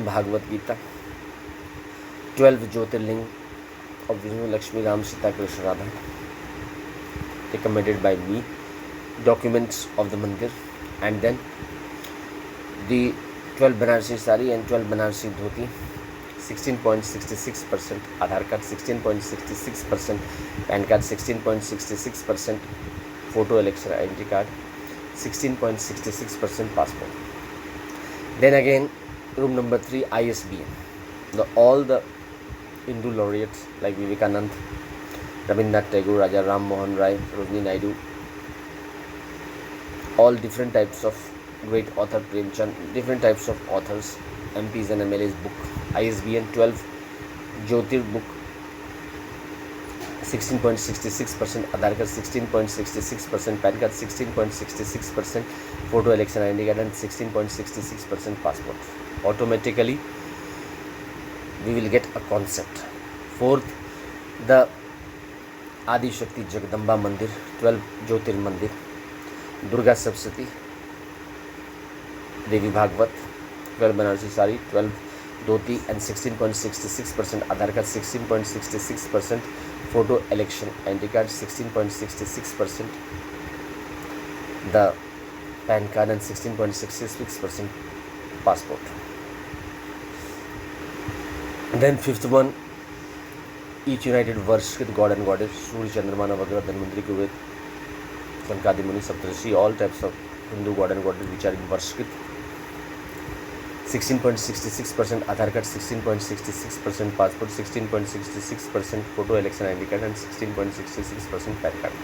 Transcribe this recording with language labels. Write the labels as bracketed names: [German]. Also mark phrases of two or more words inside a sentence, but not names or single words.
[English] Bhagavad Gita, 12 Jyotirling of Vishnu Lakshmi, Ram, Sita, Krishna, Radha, recommended by me, documents of the mandir, and then the 12 Banarsi sari and 12 Banarsi dhoti, 16.66% Aadhaar card, 16.66% PAN card, 16.66% photo election identity card, 16.66% passport. Then again, room number 3, ISBN. All the Hindu laureates like Vivekanand, Rabindranath Tagore, Raja Ram Mohan Rai, Sarojini Naidu, all different types of great author, Premchand, different types of authors, MPs and MLAs book, ISBN 12 Jyotir book, 16.66% Aadhaar card, 16.66% PAN card, 16.66% photo election ID card and 16.66% passport. Automatically we will get a concept. Fourth, the Adi Shakti Jagdamba Mandir, 12 Jyotir Mandir, Durga Sapsati, Devi Bhagwat, 12 Banarsi sari, 12 dhoti and 16.66% Aadhaar card, 16.66% photo election ID card, 16.66% the PAN card and 16.66% passport. Then fifth one, each united Varshkrit God and Goddess, Surya Chandrama Navagraha Dhanvantri Kuvet Sankadi Muni Saptarishi, all types of Hindu God and Goddess which are in Varshkrit, 16.66% Aadhaar card, 16.66% passport, 16.66% photo election ID card, and 16.66% PAN card.